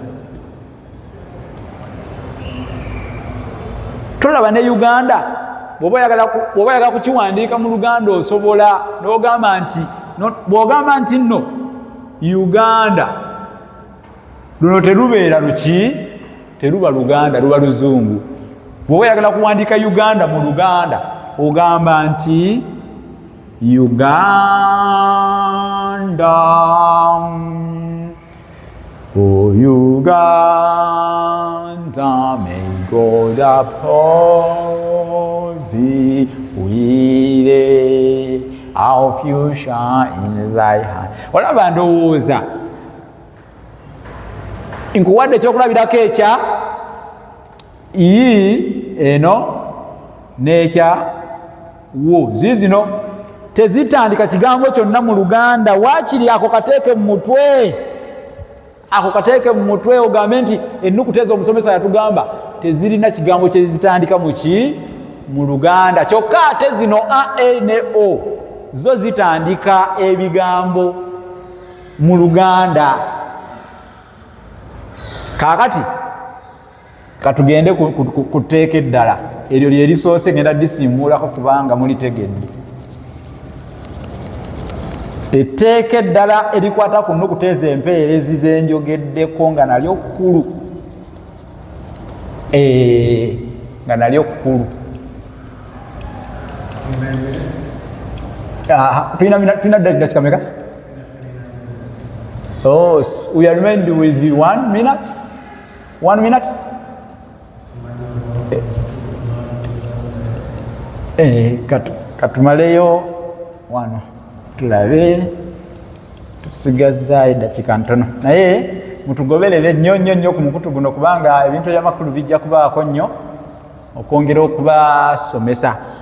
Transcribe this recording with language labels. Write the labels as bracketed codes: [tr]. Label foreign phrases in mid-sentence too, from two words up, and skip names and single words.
[lg] Tolaba ne Uganda bw'oba oyagala kukiwandiika mu Luganda osobola n'ogamba nti bw'ogamba nti nno Uganda, luno terubeera luki, teruba Luganda, luba Luzungu. Bw'oba oyagala kuwandiika Uganda mu Luganda ogamba nti Uganda. [en] Oh Uganda, may God uphold thee, we our future in thy hand. [lg] Olaba ndowooza nkuwadde ekyokulabirako ekya yi eno n'ekya wo. Ziizino tezitandika kigambo kyonna mu Luganda. Waakiri ako kateeke mu mutwe, ako kateeke mu mutwe ogambe nti ennukuta ezo omusomesa yatugamba tezirina kigambo kye zitandika mu Luganda. Kyokka ate zino a, e ne o zo zitandika ebigambo mu Luganda. Kaakati katugende ku tteeka eddala eryo lye lisoose ngenda disimuulako kubanga mulitegedde. Etteeka eddala erikwata ku nnukuta ezo empeerezi ze njogeddeko nga nalyo kkulu, nga nalyo kkulu. Tulina dakika meka? [en] Oh, we are remained with 1 minute. 1 minute? [lg] Katumaleyo wano tulabe tusigazza eddakiika ntono, naye mutugoberere nnyo ku mukutu guno kubanga ebintu ebyamakulu bijja kubaako nnyo okwongera okubasomesa.